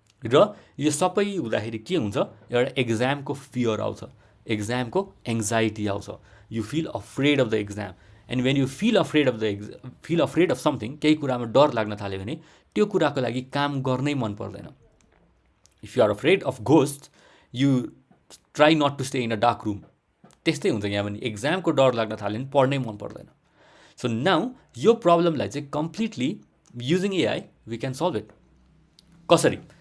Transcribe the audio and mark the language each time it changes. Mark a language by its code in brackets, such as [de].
[ne] र यो सबै हुँदाखेरि के हुन्छ, एउटा एक्जामको फियर आउँछ, एक्जामको एङ्जाइटी आउँछ. [en] You feel afraid of the exam. And when you feel afraid of something, [ne] केही कुरामा डर लाग्न थाल्यो भने त्यो कुराको लागि काम गर्नै मन पर्दैन. [en] If you are afraid of ghost, you try not to stay in a dark room. [ne] त्यस्तै हुन्छ यहाँ पनि. एक्जामको डर लाग्न थाल्यो भने पढ्नै मन पर्दैन. सो नाउ यो प्रब्लमलाई चाहिँ completely [en] Using AI we can solve it. [ne] कसरी?